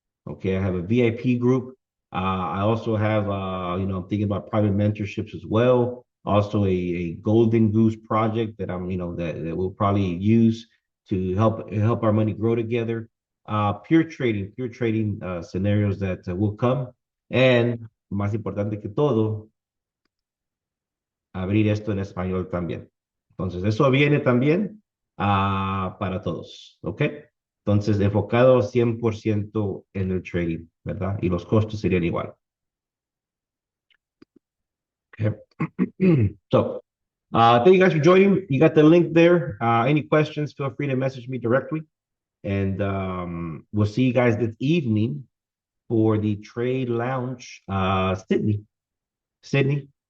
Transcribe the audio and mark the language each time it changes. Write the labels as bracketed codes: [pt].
[en] Okay, I have a VIP group. I also have, I'm thinking about private mentorships as well. Also, a Golden Goose project that that we'll probably use to help our money grow together. Pure trading scenarios that will come. And [es] más importante que todo, abrir esto en español también. Entonces, eso viene también para todos, ¿ok? Entonces, enfocado 100% en el trading, ¿verdad? Y los costos serían igual. [en] Okay. So, thank you guys for joining. You got the link there. Any questions, feel free to message me directly. And we'll see you guys this evening for the Trade Lounge, Sydney. Sydney.